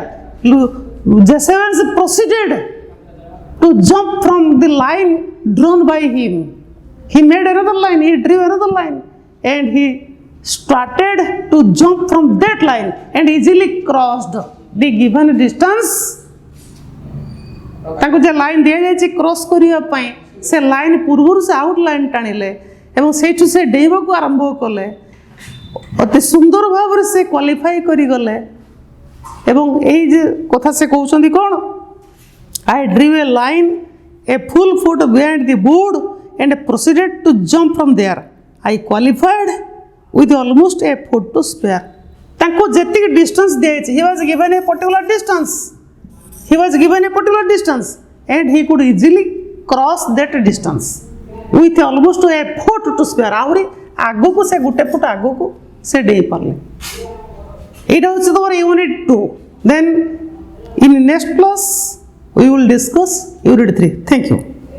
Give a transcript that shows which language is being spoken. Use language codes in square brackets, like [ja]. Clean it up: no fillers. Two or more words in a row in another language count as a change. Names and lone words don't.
[en] Jezebel proceeded to jump from the line drawn by him. He made another line, he drew another line, and he started to jump from that line and easily crossed the given distance. [or] ତାଙ୍କୁ ଯେ ଲାଇନ୍ ଦିଆଯାଇଛି କ୍ରସ୍ କରିବା ପାଇଁ ସେ ଲାଇନ୍ ପୂର୍ବରୁ ସେ [en] out line [or] ଟାଣିଲେ ଏବଂ ସେଇଠୁ ସେ ଡେଇଁବାକୁ ଆରମ୍ଭ କଲେ. ଅତି ସୁନ୍ଦର ଭାବରେ ସେ କ୍ୱାଲିଫାଇ କରିଗଲେ. ଏବଂ ଏଇ ଯେ କଥା ସେ କହୁଛନ୍ତି କ'ଣ, [en] I drew a line, a full foot behind the board and proceeded to jump from there. I qualified with almost a foot to spare. [or] ତାଙ୍କୁ ଯେତିକି ଡିଷ୍ଟାନ୍ସ ଦିଆଯାଇଛି, [en] he was given a particular distance. He was given a particular distance and he could easily cross that distance with almost a foot to spare. [or] ଆହୁରି ଆଗକୁ ସେ ଗୋଟେ ଫୁଟ ଆଗକୁ ସେ ଡେଇଁ ପାରିଲେ. ଏଇଟା ହେଉଛି ତୁମର ୟୁନିଟ୍ 2. [en] Then in next class we will discuss unit 3. Thank you.